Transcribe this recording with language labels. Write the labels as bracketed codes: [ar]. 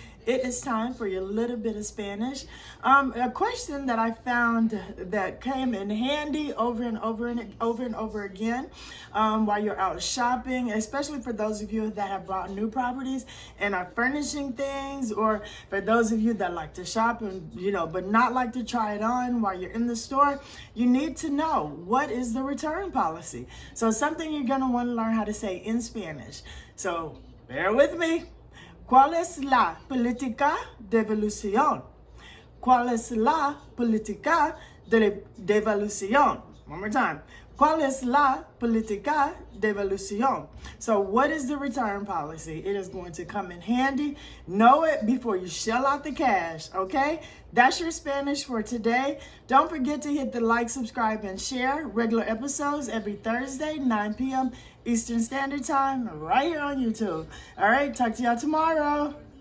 [en] It is time for your little bit of Spanish. A question that I found that came in handy over and over again while you're out shopping, especially for those of you that have bought new properties and are furnishing things, or for those of you that like to shop and but not like to try it on while you're in the store. You need to know, what is the return policy? So something you're gonna want to learn how to say in Spanish. So bear with me. [es] ¿Cuál es la política de devolución? ¿Cuál es la política de devolución? [en] One more time. [es] ¿Cuál es la política de devolución? [en] So what is the return policy? It is going to come in handy. Know it before you shell out the cash, okay? That's your Spanish for today. Don't forget to hit the like, subscribe, and share. Regular episodes every Thursday, 9 p.m. Eastern Standard Time, right here on YouTube. All right, talk to y'all tomorrow.